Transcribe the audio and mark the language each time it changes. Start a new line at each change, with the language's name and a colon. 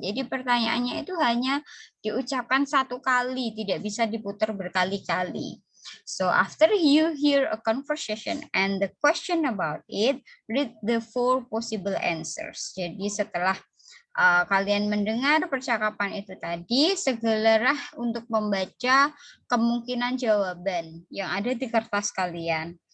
Indonesian: Jadi pertanyaannya itu hanya diucapkan satu kali, tidak bisa diputar berkali-kali.
English: So after you hear a conversation and the question about it, read the 4 possible answers.
Indonesian: Jadi setelah kalian mendengar percakapan itu tadi, segeralah untuk membaca kemungkinan jawaban yang ada di kertas kalian.